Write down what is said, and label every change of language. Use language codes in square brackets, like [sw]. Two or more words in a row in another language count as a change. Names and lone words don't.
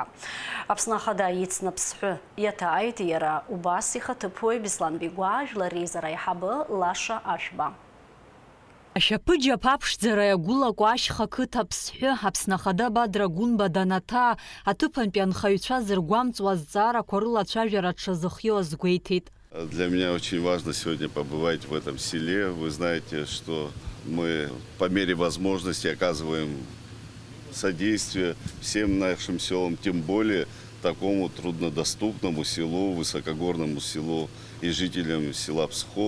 [ab] Аԥсны ахада ицны ԥсҳәы иаҭааит иара убас ихаҭыԥуаҩ Беслан Бигәаа жәлари Раиҳабы Лаша Ашәба. Ашьапыџьаԥ аԥшӡара иагәылаку ашьха қыҭа ԥсҳәы Аԥсны ахада Бадрагәынба данаҭаа аҭыԥантәи анхаҩцәа зыргәамҵуа азҵаарақәа рыла ацәажәара дшазыхиоу азгәеиҭеит. [ru] Для меня очень важно сегодня побывать в этом селе. Вы знаете, что мы по мере возможности оказываем содействие всем нашим селам, тем более такому труднодоступному селу, высокогорному селу и жителям села Псхо.